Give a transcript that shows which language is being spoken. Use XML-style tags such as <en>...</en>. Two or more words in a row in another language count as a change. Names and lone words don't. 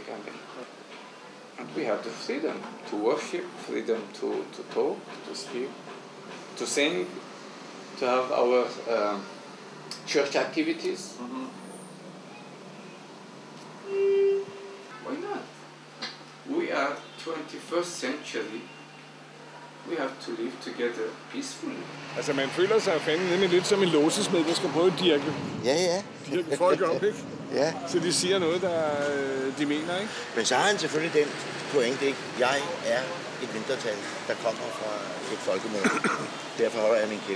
<en>I mean, and we have the freedom to worship, freedom to talk, to speak, to sing, to have our church activities. Mm-hmm. Why not? We are 21st century. We have to live together peacefully.</en> <da>Altså, man føler sig fandme nemlig lidt som en låsesmed, der skal prøve at dirke folk op, ikke? Ja. Så de siger noget, der de mener, ikke? Men så har han selvfølgelig den pointe, ikke? Jeg er et mindretal, der kommer fra et folkemål. Derfor holder jeg min kæft.</da>